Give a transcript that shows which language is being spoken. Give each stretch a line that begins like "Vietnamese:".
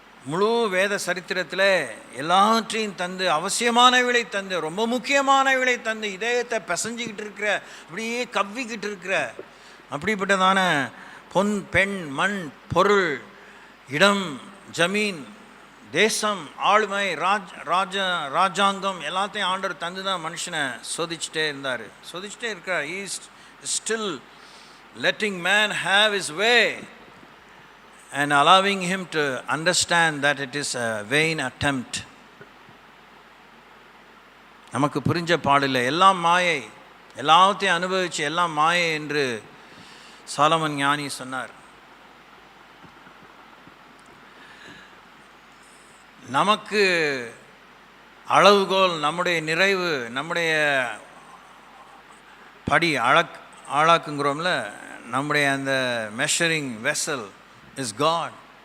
Tamil: முழு வேத சரித்திரத்தில் எல்லாவற்றையும் தந்து, அவசியமானவளை தந்து, ரொம்ப முக்கியமானவளை தந்து, இதயத்தை பிசைஞ்சிக்கிட்டு இருக்கிற, அப்படியே கவ்விக்கிட்டு இருக்கிற அப்படிப்பட்டதான பொன், பெண், மண், பொருள், இடம், ஜமீன், தேசம், ஆளுமை, ராஜாங்கம் எல்லாத்தையும் ஆண்டவர் தந்து தான் மனுஷனை சோதிச்சுட்டே இருக்கிறார்.
English: He is still letting man have his way and allowing him to understand that it is a vain attempt.
Tamil: நமக்கு புரிஞ்ச பாடில்லை, எல்லாம் மாயை, எல்லாத்தையும் அனுபவிச்சு எல்லாம் மாயை என்று சாலமன் ஞானி சொன்னார். நமக்கு அளவுகோல், நம்முடைய நிறைவு, நம்முடைய படி ஆளாக்குங்கிறோம்ல, நம்முடைய அந்த
English: Measuring vessel is God.